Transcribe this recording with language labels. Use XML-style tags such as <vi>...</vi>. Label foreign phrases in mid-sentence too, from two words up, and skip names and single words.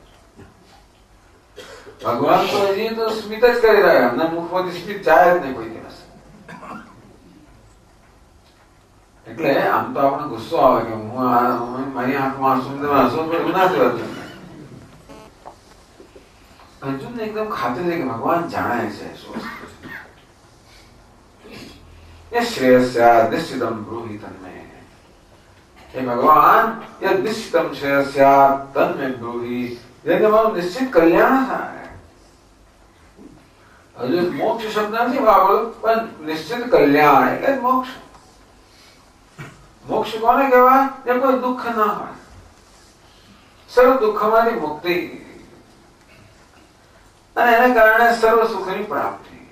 <gu>ભગવાન તો હજી તો સ્મિત જ કરી રહ્યા, એમના મુખમાંથી સ્મિત જાય જ નહીં કોઈ દિવસ. એટલે આમ તો આપણે ગુસ્સો આવે કે હું મારી આંખમાં સુંદર હસો પણ એવું ના થયું. અર્જુન ને એકદમ ખાતરી છે કે ભગવાન જાણે છે શું</gu> <sa>ये श्रेयस्या निश्चितम ब्रूहि तन्मे.</sa> <hi>हे भगवान यह</hi> <sa>निश्चितम श्रेयस्या तन्मे ब्रूहि.</sa> <gu>જેને મારું નિશ્ચિત કલ્યાણ થાય. હજુ મોક્ષ શબ્દ નથી વાપર્યો પણ નિશ્ચિત કલ્યાણ એટલે મોક્ષ. મોક્ષ કોને કહેવાય? જે કોઈ દુઃખ ના હોય, સર્વ દુઃખમાંથી મુક્તિ અને એને કારણે સર્વ સુખની પ્રાપ્તિ.</gu>